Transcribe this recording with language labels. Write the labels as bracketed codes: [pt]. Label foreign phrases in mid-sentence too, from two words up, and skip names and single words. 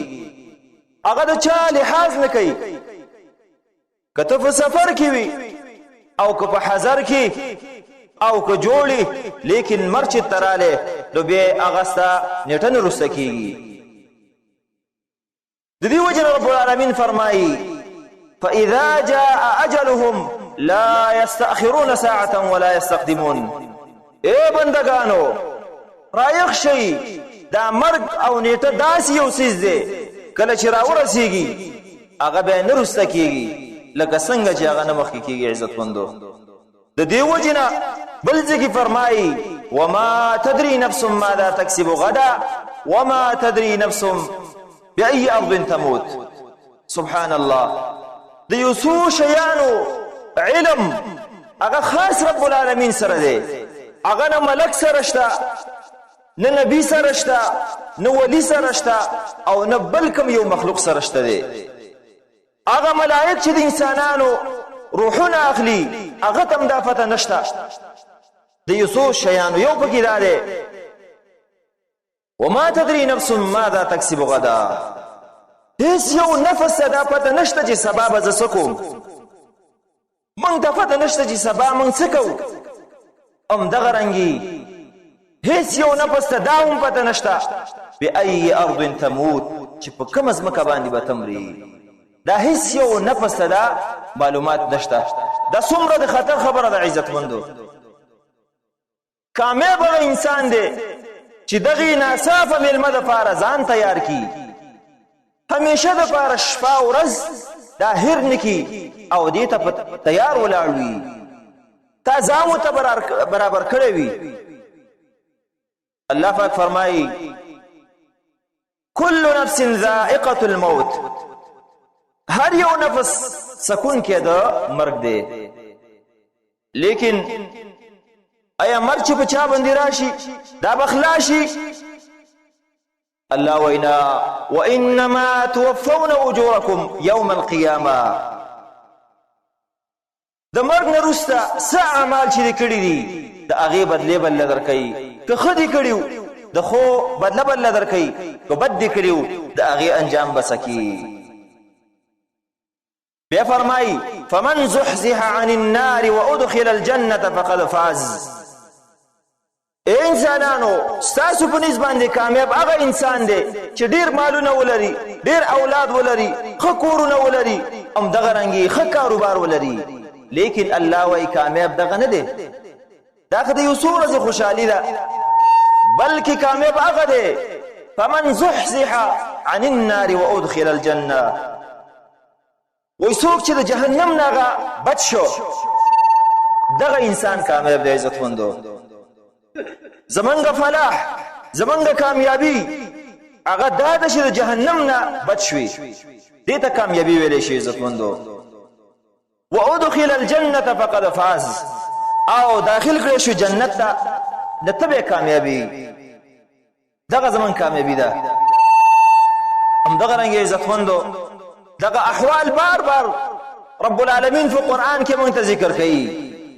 [ps] هغه د چا لحاظ نه کوي، که ته په سفر کې وي او که په حضر کې او که جوړي، لیکن مرچ ته رالی نو بیا هغه ستا نیټه نه وروسته کېږي. د دې وجه رب العالمین فرمایي [ar] فاذا جاء اجلهم لا يستأخرون ساعة ولا يستقدمون. [ps] اے بندگانو، رایخ شئ، دا مرګ او نیټه داسې یو څیز دی، کله چې راورسېږي هغه بیا نه وروسته کېږي، لکه څنګه چې هغه نه مخکې کېږي. عزتمندو، د دې وجې نه بل ځای کې فرمایي [ar] وما تدري نفس ماذا تکسب غدا وما تدري نفس بأي أرض تموت. سبحان الله، [ps] د یو څو شیانو علم هغه خاص رب العالمین سره دی، هغه نه ملک سره شته، نه نبی سره شته، نه ولی سره شته، او نه بل کوم یو مخلوق سره شته دی. هغه ملائک چې د انسانانو روحونه اخلي، هغه ته هم دا پته نشته. د یو څو شیانو یو پکې دا دی [ar] وما تدري نفس ماذا تکسب غدا. [ps] هیڅ یو نفس ته دا پته نشته چې سبا به زه څه کوم، موږ ته پته نشته چې سبا موږ څه کوو. همدغه رنګې هیڅ یو نفس ته دا هم پته نشته [ar] بأي أرض تموت، [ps] چې په کومه ځمکه باندې به ته مرې. دا هیڅ یو نفس ته دا معلومات نشته. دا څومره د خطر خبره ده. عزتمندو، کامیاب هغه انسان دی چې دغې ناڅاپه مېلمه دپاره ځان تیار کړي، همیشه دپاره شپه ورځ دا هیر نه کړي او دې ته په تیار ولاړ وي، تا ځان ورته برابر کړی وي. الله پاک فرمایي [ar] كل نفس ذائقة الموت. [ps] هر یو نفس سکون کې د مرګ دی، لیکن ایا مرګ چې په چا باندې راشي دا به خلاصي؟ الله وینا [ar] وانما توفون اجورکم یوم القیامه. [ps] د مرګ نه وروسته څه اعمال چې دې کړي دي د هغې بدلې به له درکوي. که ښه دې کړي وو د ښو بدله به له درکوي، که بد دې کړي وو د هغې انجام به څه کي. بیا فرمایي [ar] فمن زحزح عن النار وادخل الجنة فقد فاز. [ps] اے انسانانو، ستاسو په نسبت باندې کامیاب هغه انسان دی چې ډیر مالونه ولري، ډیر اولاد ولري، ښه کورونه ولري، همدغه رنګې ښه کاروبار ولري، لیکن الله وایي کامیاب دغه نه دی. دا خو د یو څو ورځې خوشحالي ده، بلکې کامیاب هغه دی [ar] فمن زحزح عن النار وادخل الجنه ويسوق [ps] چې د جهنم نه بچ شو دغه انسان کامیاب دی عزت مندو زمونږ فلاح زمونږ کامیابی هغه دا ده چې د جهنم نه بچ شوي دې ته کامیابی ویلی شي عزت مندو [ar] وادخل الجنه فقد فاز [ps] او داخل کړی شو جنت ته د ته به کامیابی دغه زمون کامیابی ده همدغه رنګ عزت مندو دغه احوال بار بار رب العالمین په قرآن کې مونږ ته ذکر کوي